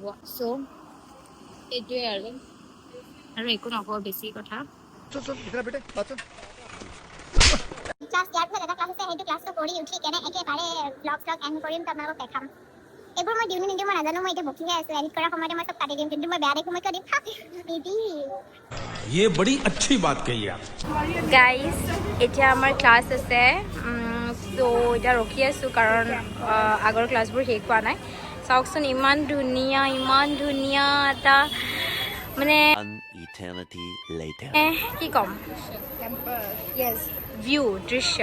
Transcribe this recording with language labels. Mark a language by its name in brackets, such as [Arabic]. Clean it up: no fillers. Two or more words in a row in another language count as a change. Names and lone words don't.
[Assamese] চ' সেইটোৱে আৰু একো নকওঁ বেছি কথা। ক্লাছ দিয়াৰ পিছত এটা ক্লাছ আছে, সেইটো ক্লাছটো কৰি উঠি কেনে একেবাৰে [English] blog end [Assamese] কৰিম, তো আপোনালোকক দেখাম। এইবোৰ মই দিওঁ নিদিওঁ মই নাজানো, মই এতিয়া বকিহে আছোঁ। এডিট কৰাৰ সময়তে মই চব কাটি দিম, কিন্তু মই বেয়া দেখো মই কিয় দিম নিদি। [Hindi] ये बड़ी अच्छी बात कही आप। [Assamese] গাইজ এতিয়া আমাৰ ক্লাছ আছে, ত' এতিয়া ৰখি আছোঁ কাৰণ আগৰ ক্লাছবোৰ শেষ হোৱা নাই। চাওকচোন ইমান ধুনীয়া এটা মানে কি ক'ম, দৃশ্য।